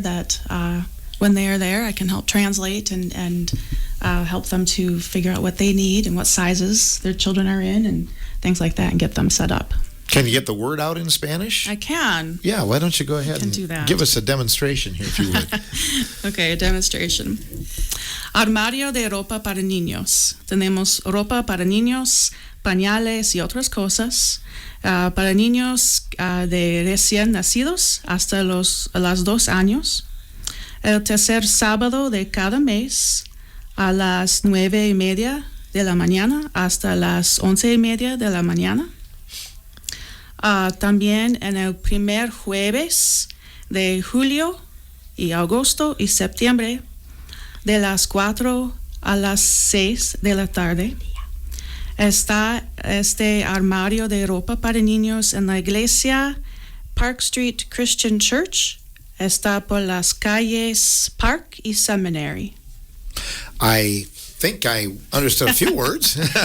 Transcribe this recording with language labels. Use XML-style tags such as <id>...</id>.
<en>That when they are there, I can help translate and help them to figure out what they need and what sizes their children are in and things like that, and get them set up. Can you get the word out in Spanish? I can. Yeah, why don't you go ahead can and do that. give us a demonstration here, if you would. Okay, a demonstration.</en> <es>Armario de ropa para niños. Tenemos ropa para niños, pañales y otras cosas. Para niños de recién nacidos hasta las 2 años. El tercer sábado de cada mes a las 9:30 de la mañana hasta las 11:30 de la mañana. También en el primer jueves de julio y agosto y septiembre de las 4 a las 6 de la tarde. Está este armario de ropa para niños en la iglesia Park Street Christian Church. Está por las calles Park y Seminary.</es> <en>I think I understood a few words.</en>